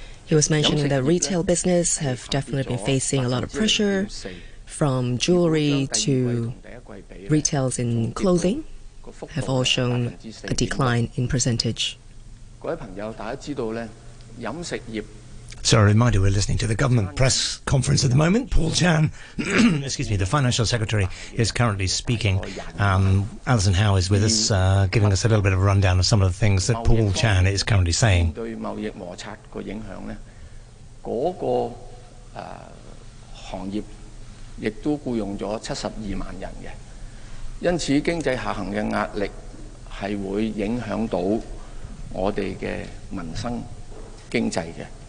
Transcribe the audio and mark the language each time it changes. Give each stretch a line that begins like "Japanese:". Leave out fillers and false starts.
English: He was mentioning that retail business have definitely been facing a lot of pressure, from jewelry to retails in clothing, have all shown a decline in percentage.
Cantonese: 各位朋友，大家知道咧，飲食業。
English: So a reminder, we're listening to the government press conference at the moment. Paul Chan, excuse me, the Financial Secretary, is currently speaking. Alison Howe is with us, giving us a little bit of a rundown of some of the things that Paul Chan is currently saying.
Cantonese: 對貿易摩擦的影響呢，那個行業亦都僱用了72萬人的，因此經濟下行的壓力是會影響到我們的民生經濟的。